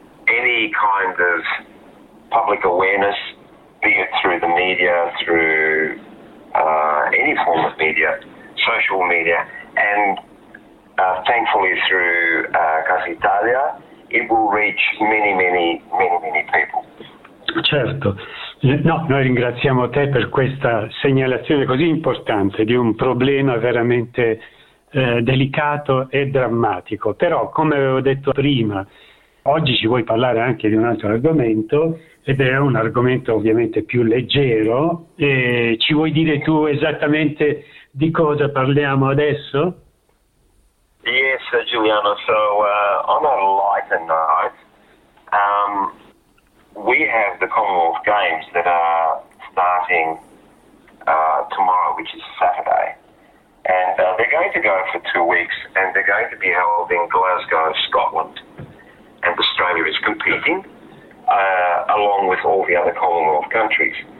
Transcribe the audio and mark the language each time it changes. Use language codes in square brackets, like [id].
[en] Any kind of public awareness, be it through the media, through any form of media, social media, and thankfully through Casa Italia, it will reach many people. [it] Certo, no, noi ringraziamo te per questa segnalazione così importante di un problema veramente delicato e drammatico. Però, come avevo detto prima, oggi ci vuoi parlare anche di un altro argomento, ed è un argomento ovviamente più leggero. E ci vuoi dire tu esattamente di cosa parliamo adesso? [en] Yes, Giuliano. So on a lighter note, we have the Commonwealth Games that are starting tomorrow, which is Saturday, and they're going to go for 2 weeks, and they're going to be held in Glasgow, Scotland, and Australia is competing along with all the other Commonwealth countries.